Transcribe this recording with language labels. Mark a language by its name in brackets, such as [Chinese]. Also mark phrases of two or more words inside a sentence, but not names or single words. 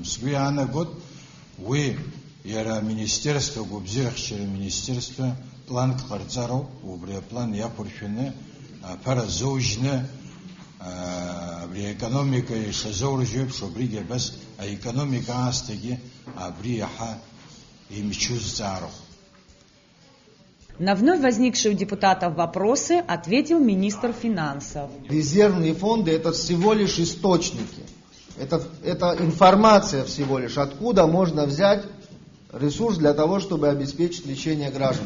[Abkhazian] Сгәы иаанагоит уи иара аминистерство, агәабзиахьчара аминистерство планк ҟарҵароуп, убри аплан иақәыршәаны аԥара зоужьны абри аекономика ишазоурыжьо еиԥш абригьы абас аекономика аасҭагьы абри иаҳа имчу зҵаароуп. [Russian] На вновь возникшие у депутатов вопросы ответил министр финансов. Резервные фонды – это всего лишь источники. Это информация всего лишь, откуда можно взять ресурс для того, чтобы обеспечить лечение граждан.